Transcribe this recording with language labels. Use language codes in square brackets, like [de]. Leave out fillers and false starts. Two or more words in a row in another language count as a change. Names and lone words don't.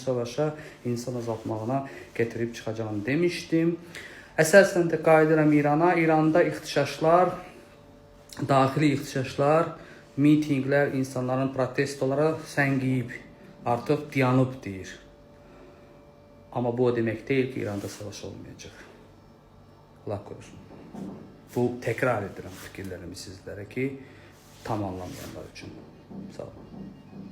[tr] savaşa insan azaltmağına getirib çıxacağını demiştim. [az] Əsasən də qayıdıram İrana. İranda ixtişaşlar, daxili ixtişaşlar, mitingler, insanların protestolara səngiyib, artıq dayanıb deyir. [tr] Ama bu o demek değil ki İran'da savaş olmayacak. Allah korusun. [az] Bu tekrar edirəm fikirlərimi sizlərə ki, tam anlamayanlar üçün. Sağ olun.